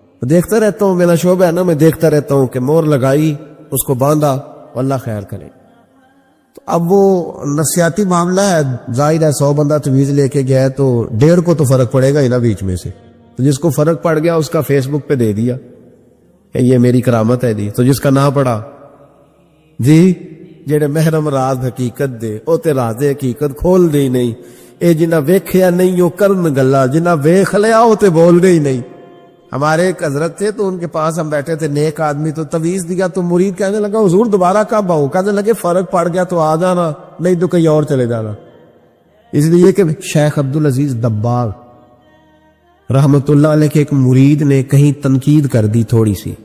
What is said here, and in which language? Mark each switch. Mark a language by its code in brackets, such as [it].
[ur] دیکھتا رہتا ہوں, میرا شعبہ ہے نا, میں دیکھتا رہتا ہوں کہ مور لگائی, اس کو باندھا, اللہ خیر کرے. تو اب وہ نفسیاتی معاملہ ہے, ظاہر ہے 100 بندہ تعویذ لے کے گیا ہے تو 1.5 کو تو فرق پڑے گا ہی نا بیچ میں سے. تو جس کو فرق پڑ گیا اس کا فیس بک پہ دے دیا کہ یہ میری کرامت ہے جی. تو جس کا نہ پڑا جی [pa] جڑے محرم راز حقیقت دے او تے راز حقیقت کھول دے ہی نہیں. اے جنہ ویکھیا نہیں او کرن گلا, جنہ ویکھ لیا او تے بول دے ہی نہیں. [ur] ہمارے ایک حضرت تھے تو ان کے پاس ہم بیٹھے تھے, نیک آدمی, تو تعویذ دیا تو مرید کہنے لگا حضور دوبارہ کب آؤں؟ کہنے لگے فرق پڑ گیا تو آ جانا, نہیں تو کہیں اور چلے جانا. اس لیے کہ شیخ عبدالعزیز دباغ رحمت اللہ علیہ کے ایک مرید نے کہیں تنقید کر دی تھوڑی سی.